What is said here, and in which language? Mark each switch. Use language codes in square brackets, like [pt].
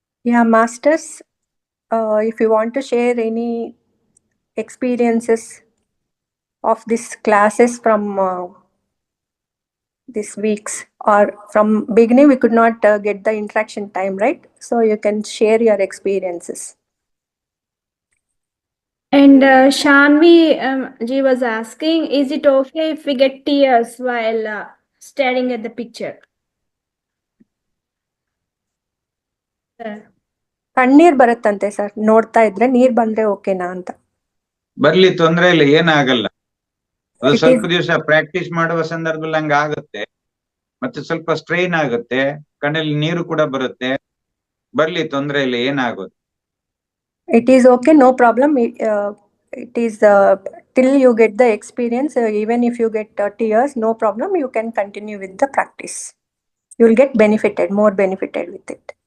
[en] Yeah, masters, if you want to share any experiences of these classes from this weeks, or from beginning we could not get the interaction time, right? So you can share your experiences. And Shanvi ji was asking, is it okay if we get tears while staring at the picture? [kn] ಕಣ್ಣೀರ್ ಬರುತ್ತಂತೆ sir, ನೋಡ್ತಾ ಇದ್ರೆ ನೀರ್ ಬಂದ್ರೆ ಓಕೆನಾ ಅಂತ. ಬರ್ಲಿ, ತೊಂದ್ರೆ ಇಲ್ಲ, ಏನಾಗಲ್ಲ. ಅದು [en] It [kn] ಸ್ವಲ್ಪ [en] is- [kn] ದಿವಸ ಪ್ರಾಕ್ಟೀಸ್ ಮಾಡುವ ಸಂದರ್ಭದಲ್ಲಿ ಹಂಗ ಆಗುತ್ತೆ, ಮತ್ತೆ ಸ್ವಲ್ಪ ಸ್ಟ್ರೈನ್ ಆಗುತ್ತೆ, ಕಣ್ಣಲ್ಲಿ ನೀರು ಕೂಡ ಬರುತ್ತೆ. ಬರ್ಲಿ, ತೊಂದ್ರೆ ಇಲ್ಲ, ಏನಾಗೋದು. [en] It is okay, no problem. It is till you get the experience, even if you get tears, no problem. You can continue with the practice. You will get benefited, more benefited with it.